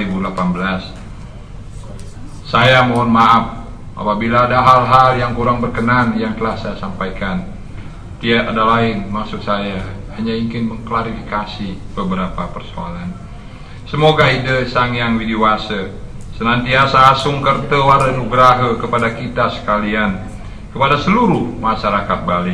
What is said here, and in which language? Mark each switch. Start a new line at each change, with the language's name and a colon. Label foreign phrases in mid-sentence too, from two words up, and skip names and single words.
Indonesian: Saya mohon maaf apabila ada hal-hal yang kurang berkenan yang telah saya sampaikan. Tiada lain maksud saya hanya ingin mengklarifikasi beberapa persoalan. Semoga ide Sang Yang Widiwasa senantiasa
Balinese: asung kerta waranugraha
Indonesian: kepada kita sekalian, kepada seluruh masyarakat Bali.